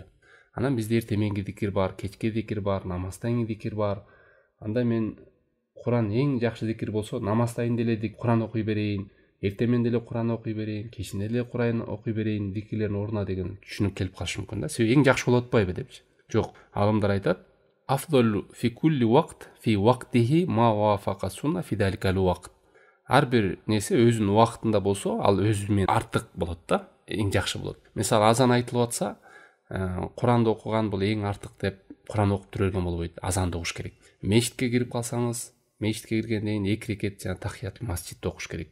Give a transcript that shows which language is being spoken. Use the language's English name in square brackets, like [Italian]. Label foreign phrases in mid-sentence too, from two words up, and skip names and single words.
[Kyrgyz] Анан бизде эртеменги зикир бар, кечки зикир бар, намаздан кийин зикир бар. Анда мен Куран эң жакшы зикир болсо, намаздан деле Куран окуй берейин, эртемен деле Куран окуй берейин, кечинде деле Куран окуй берейин зикирлердин ордуна деген түшүнүк келип калышы мүмкүн да. Себеби эң жакшы болуп атпайбы депчи. Жок, алымдар айтат: [Arabic] أفضل في كل وقت في وقته ما وافق السنة في ذلك الوقت. [Kyrgyz] Ар бир нерсе өзүнүн убактында болсо, ал өзү менен артык болот да, эң жакшы болот. Мисалы, азан айтылып атса, Куранды окуган бул эң артык деп Куран окуп тура берген болбойт. Азанды окуш керек. Мешитке кирип калсаңыз, мешитке киргенден кийин 2 рекет жана [Arabic] تحية المسجد [Kyrgyz] окуш керек.